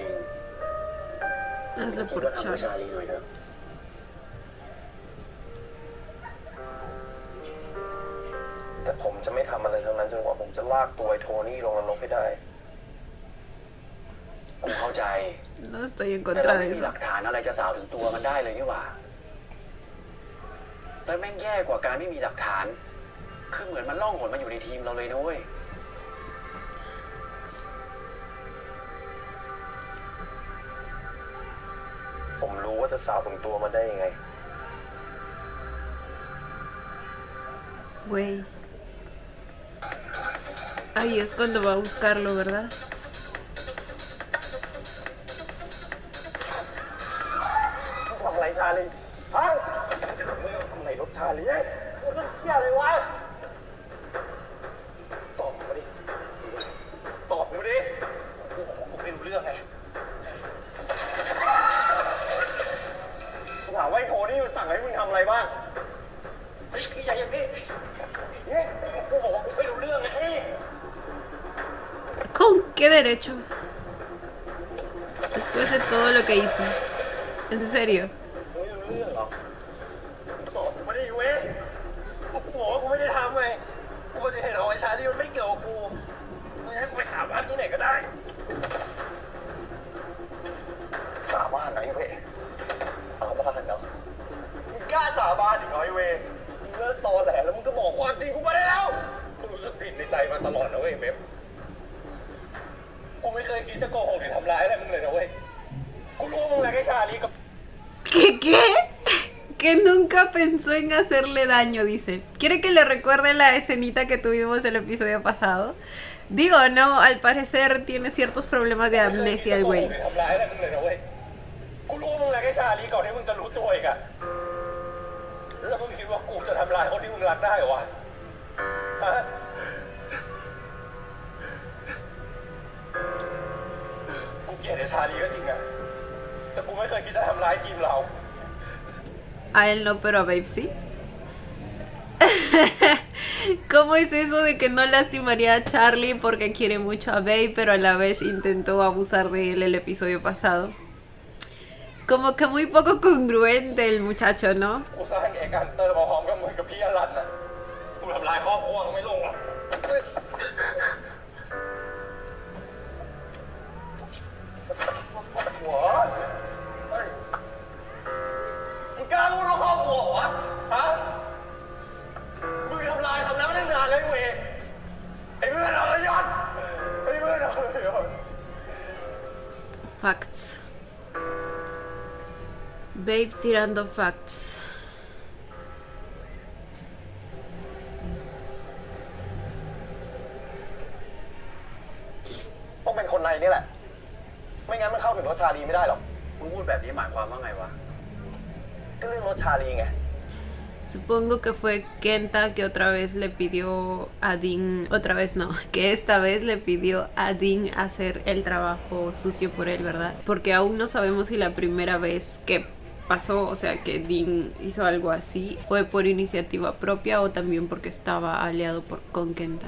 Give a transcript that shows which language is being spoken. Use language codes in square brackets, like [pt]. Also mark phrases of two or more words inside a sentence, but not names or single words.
[es] Hazlo [th] คิด [es] por [th] ว่าทำเพื่อ [es] Charlie. [th] ชาลีหน่อยเถอะ แต่ผมจะไม่ทำอะไรทั้งนั้นจนกว่าผมจะลากตัวไอ้โทนี่ลงนรกให้ได้ กูเข้าใจ [es] No estoy en [th] แต่เรา [es] contra [th] ไม่ [es] de [th] มีห [es] eso. [th] ลักฐานอะไรจะสาวถึงตัวมันได้เลยนี่หว่า แล้วแม่งแย่กว่าการไม่มีหลักฐาน คือเหมือนมันล่องหนมาอยู่ในทีมเราเลยนะเว้ย ผมรู้ว่าจะสาวถึงตัวมันได้ยังไง [es] Güey. Ahí es cuando va a buscarlo, ¿verdad? [th] ทำอะไรชาลีฮะทำอะไรรถชาลีเฮ้ยเฮียอะไรวะ ตอบมาดิ ตอบมาดิกูไม่รู้เรื่องไงกูถามว่าไอ้โทนี่มันสั่งให้มึงทำอะไรบ้างไอ้ขี้ใหญ่อย่างนี้เนี่ยกูบอกว่ากูไม่รู้เรื่องไง [es] ¿Con qué derecho? Después de todo lo que hizo. ¿En serio? [th] ไม่รู้เรื่องหรอกตอบมาดิเว้ยกูบอกว่ากูไม่ได้ทำไงกูจะเห็นของไอ้ชาลีมันไม่เกี่ยวกับกูมึงให้กูไปสาบานที่ไหนก็ได้ สาบานไหนเว้ยสาบานเนาะมึงกล้าสาบานอีกเหรอไอ้เว้ยมึงเลิกตอแหลแล้วมึงก็บอกความจริงกูมาได้แล้วกูรู้สึกผิดในใจมาตลอดนะเว้ยเบ๊บกูไม่เคยคิดจะโกหกหรือทำร้ายอะไรมึงเลยนะเว้ยกูรู้ว่ามึงรักไอ้ชาลีกับ [es] ¿Qué? Que nunca pensó en hacerle daño, dice. ¿Quiere que le recuerde la escenita que tuvimos el episodio pasado? Digo, no, al parecer tiene ciertos problemas de amnesia el güey. [th] ทำร้ายอะไรมึงเลยนะเว้ย กูรู้ว่ามึงรักไอ้ชาลีก่อนที่มึงจะรู้ตัวอีกอะแล้วมึงคิดว่ากูจะทำร้ายคนที่มึงรักได้เหรอวะ ฮะ กูเกลียดไอ้ชาลีก็จริงอะแต่กูไม่เคยคิดจะทำร้ายทีมเรา [es] A él no, pero a Babe sí. ¿Cómo es eso de que no lastimaría a Charlie porque quiere mucho a Babe, pero a la vez intentó abusar de él el episodio pasado? Como que muy poco congruente el muchacho, ¿no? [th] กูสร้างเอกกันเตอร์มาพร้อมกับมึงกับพี่อลันอะกูทำลายครอบครัวมึงไม่ลงหรอกหัวเฮ้ยมึงกล้าพูดว่าครอบครัวเหรอวะฮะมึงทำลายทำแล้วได้นานเลยเว้ยไอ้เพื่อนเอาละยศไอ้เพื่อนเอาละยศ [es] Facts. Babe tirando facts. [th] ต้องเป็นคนในนี่แหละ ไม่งั้นมันเข้าถึงรถชาลีไม่ได้หรอก มึงพูดแบบนี้หมายความว่าไงวะ ก็เรื่องรถชาลีไง [es] Supongo que fue Kenta que otra vez le pidió a Dean, otra vez no, que esta vez le pidió a Dean hacer el trabajo sucio por él, ¿verdad? Porque aún no sabemos si la primera vez que pasó, o sea, que Dean hizo algo así, fue por iniciativa propia o también porque estaba aliado con Kenta.